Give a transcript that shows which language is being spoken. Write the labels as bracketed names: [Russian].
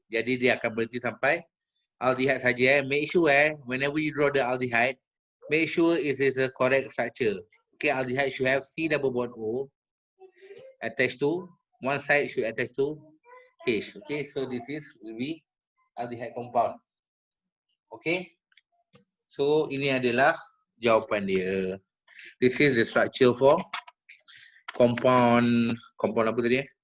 [Malay] Jadi dia akan berhenti sampai aldehyde saja. [English] Make sure whenever you draw the aldehyde, make sure it is a correct structure. Okay, aldehyde should have C double bond O attached to one side should attach to H. Okay, so this is will be aldehyde compound. [Malay] Okay, so ini adalah jawapan dia. [English] This is the structure for compound [Malay] apa tadi?